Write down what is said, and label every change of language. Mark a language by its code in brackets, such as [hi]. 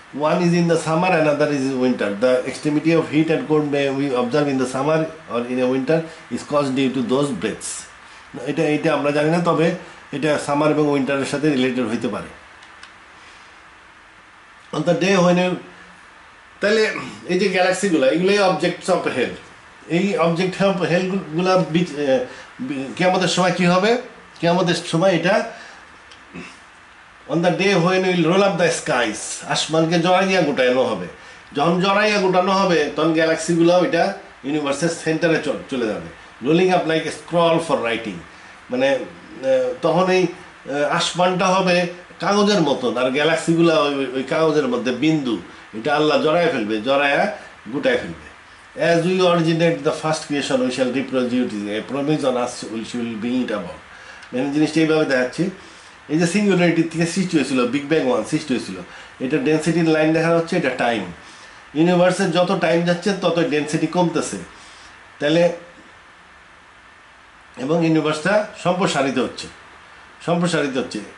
[en] One is in the summer, another is in winter. The extremity of heat and cold may we observe in the summer or in a winter is caused due to those breaths. [bn] এটা আমরা জানি না, তবে এটা summer এবং উইন্টারের সাথে related হইতে পারে। [en] On the day when [bn] তাহলে এই যে গ্যালাক্সিগুলো, এগুলোই অবজেক্টস অফ হেল। এই অবজেক্ট অফ হেলগুলা কিয়ামতের সময় কি হবে? কিয়ামতের সময় এটা [en] on the day when we'll roll up the skies, [bn] আসমানকে জড়াইয়া গোটানো হবে। যখন জড়াইয়া গোটানো হবে তখন গ্যালাক্সিগুলো এটা ইউনিভার্সের সেন্টারে চলে যাবে, [en] Rolling up like scroll for writing. [bn] মানে তখন এই আসমানটা হবে কাগজের মতন, আর গ্যালাক্সিগুলো ওই কাগজের মধ্যে বিন্দু। এটা আল্লাহ জড়ায় ফেলবে, জড়ায়া গোটায় ফেলবে। [en] As we originate the first creation, we shall reproduce it. A promise on us will bring it about. [bn] মানে জিনিসটা এইভাবে দেখাচ্ছি, এই যে সিঙ্গুলারিটির থেকে সৃষ্টি হয়েছিল, বিগ ব্যাং ওয়ান সৃষ্টি হয়েছিল, এটা ডেন্সিটির লাইন দেখা হচ্ছে, এটা টাইম। ইউনিভার্সের যত টাইম যাচ্ছে তত ডেন্সিটি কমতেছে, তাহলে এবং ইউনিভার্সটা সম্প্রসারিত হচ্ছে।